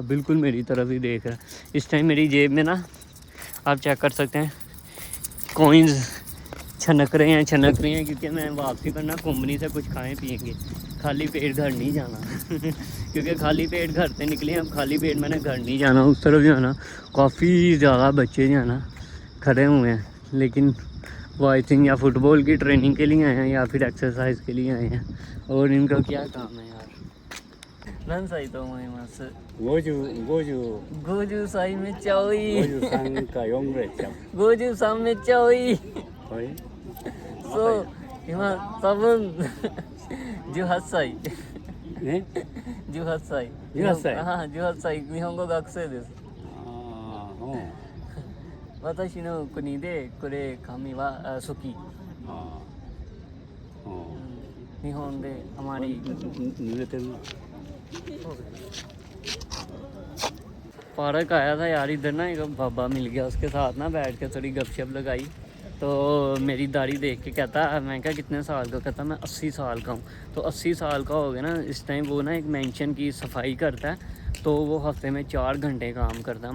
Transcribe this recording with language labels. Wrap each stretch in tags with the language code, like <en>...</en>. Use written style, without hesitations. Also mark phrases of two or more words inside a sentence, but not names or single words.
<hi>बिल्कुल मेरी तरफ ही देख रहा है। इस टाइम मेरी जेब में ना आप चेक कर सकते हैं कॉइन्स छनक रहे हैं क्योंकि मैं वापसी पर ना कुंभनी से कुछ खाएं पिएंगे, खाली पेट घर नहीं जाना क्योंकि खाली पेट घर से निकले, अब खाली पेट मैंने घर नहीं जाना। उस तरफ जो है ना काफ़ी ज़्यादा बच्चे जो है ना खड़े हुए हैं, लेकिन वो</hi> <en>I think</en> <hi>या फुटबॉल की ट्रेनिंग के लिए आए हैं या फिर एक्सरसाइज के लिए आए हैं। और इनका क्या काम है यार।</hi> <ja>何歳と思います。50歳めっちゃ多い。53か4ぐらいちゃう。53めっちゃ多い。そう、今多分18歳。ね？18歳。18歳。ああ、18歳。日本語学生です。ああ、うん。私の国でこれ紙は好き。ああ。日本であまり濡れてるな。</ja> <hi>पार्क आया था यार, इधर ना एक बाबा मिल गया, उसके साथ ना बैठ के थोड़ी गपशप लगाई। तो मेरी दाढ़ी देख के कहता, मैं क्या कितने साल का, कहता मैं 80 साल का हूँ। तो 80 साल का हो गया ना इस टाइम। वो ना एक मेंशन की सफाई करता है, तो वो हफ्ते में 4 घंटे काम करता है।</hi>